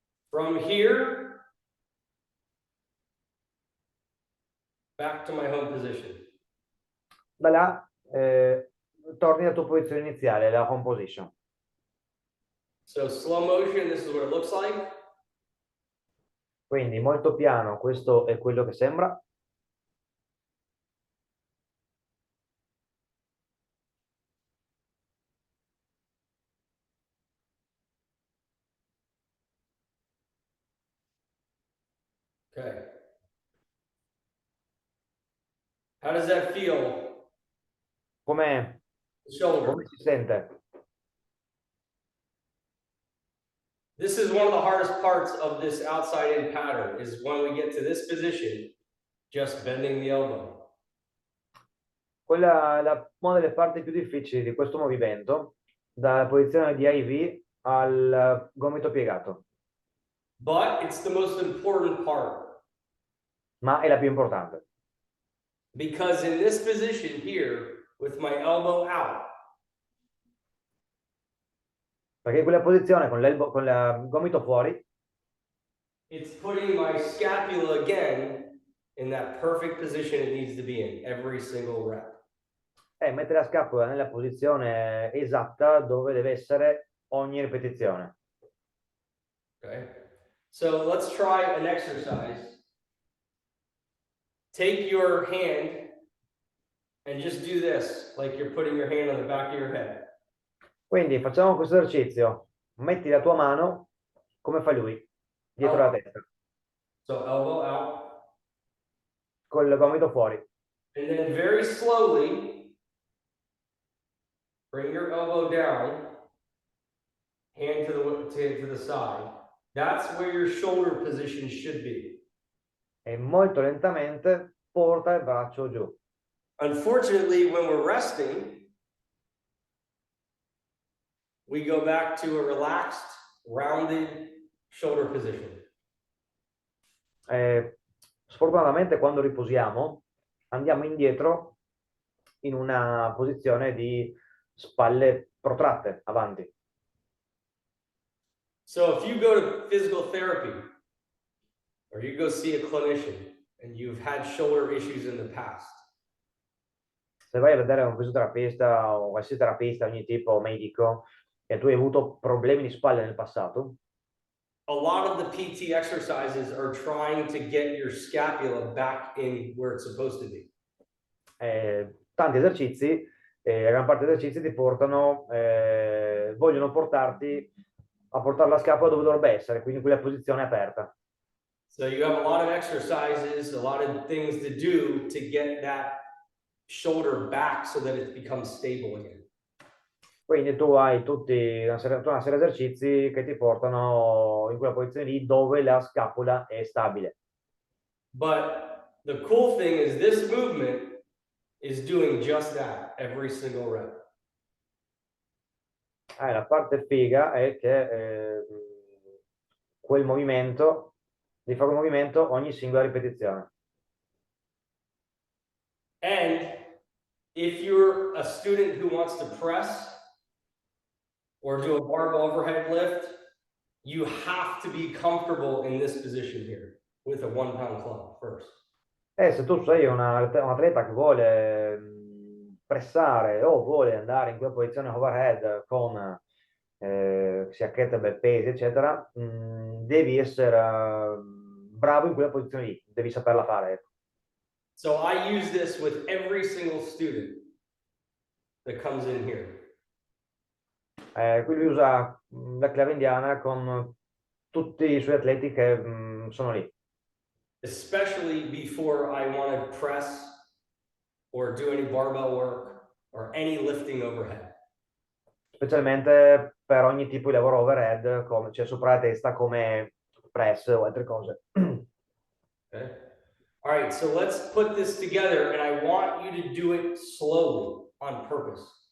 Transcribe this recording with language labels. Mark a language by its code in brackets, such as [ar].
[en] From here, back to my home position. [it] Da là torni alla tua posizione iniziale, la home position. [en] So slow motion, this is what it looks like. [it] Quindi molto piano, questo è quello che sembra. [en] Okay. How does that feel? [it] Come [en] Shoulder. [it] si sente? [en] This is one of the hardest parts of this outside in pattern is when we get to this position, just bending the elbow. [it] Quella è una delle parti più difficili di questo movimento, dalla posizione di IV al gomito piegato. [en] But it's the most important part. [it] Ma è la più importante. [en] Because in this position here, with my elbow out, [it] Perché in quella posizione con il gomito fuori, [en] it's putting my scapula again in that perfect position it needs to be in every single rep. [it] mette la scapola nella posizione esatta dove deve essere ogni ripetizione. [en] Okay, so let's try an exercise. Take your hand and just do this, like you're putting your hand on the back of your head. [it] Quindi facciamo questo esercizio. Metti la tua mano come fa lui, dietro la testa, [en] So elbow out. [it] col gomito fuori. [en] And then very slowly, bring your elbow down, hand to the side. That's where your shoulder position should be. [it] E molto lentamente porta il braccio giù. [en] Unfortunately, when we're resting, we go back to a relaxed, rounded shoulder position. [it] Sfortunatamente quando riposiamo andiamo indietro in una posizione di spalle protratte avanti. [en] So if you go to physical therapy or you go see a clinician and you've had shoulder issues in the past, [it] se vai a vedere un fisioterapista o qualsiasi terapista, ogni tipo medico, e tu hai avuto problemi di spalle nel passato, [en] a lot of the PT exercises are trying to get your scapula back in where it's supposed to be. [it] tanti esercizi, la gran parte degli esercizi ti portano, vogliono portarti a portare la scapola dove dovrebbe essere, quindi in quella posizione aperta. [en] So you have a lot of exercises, a lot of things to do to get that shoulder back so that it becomes stable again. [it] Quindi tu hai una serie di esercizi che ti portano in quella posizione lì dove la scapola è stabile. [en] But the cool thing is this movement is doing just that every single rep. [it] La parte figa è che quel movimento, di fare un movimento ogni singola ripetizione. [en] And if you're a student who wants to press or do a barbell overhead lift, you have to be comfortable in this position here with a 1 pound club first. [it] Se tu sei un atleta che vuole pressare o vuole andare in quella posizione overhead con sia kettlebell, pesi, eccetera, devi essere bravo in quella posizione lì, devi saperla fare. [en] So I use this with every single student that comes in here. [it] Quindi usa la claveindiana con tutti i suoi atleti che sono lì. [en] Especially before I want to press or do any barbell work or any lifting overhead. [it] Specialmente per ogni tipo di lavoro overhead, cioè sopra la testa, come press o altre cose. [en] Okay. All right, so let's put this together and I want you to do it slowly on purpose.